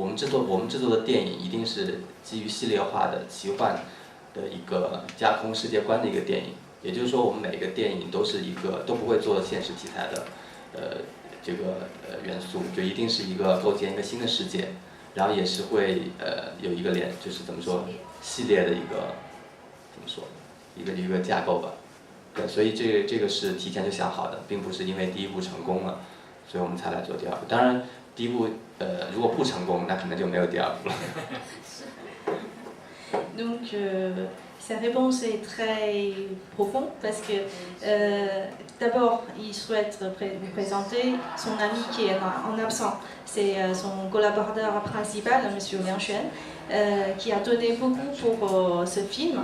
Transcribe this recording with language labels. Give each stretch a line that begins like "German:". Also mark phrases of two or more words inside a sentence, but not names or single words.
Chinese: 们制作的电影一定是基于系列化的奇幻的一个架空世界观的一个电影，也就是说我们每个电影都不会做现实题材的这个元素，就一定是一个构建一个新的世界，然后也是会有一个就是怎么说系列的一个怎么说一个架构吧。对，所以这个是提前就想好的，并不是因为第一部成功了，所以我们才来做第二部。当然，第一部如果不成功，那可能就没有第二部了。
French: Donc, sa réponse est très profonde parce que d'abord, il souhaite vous présenter son ami qui est en absent. C'est son collaborateur principal, M. Liang Xuan, qui a donné beaucoup pour ce film.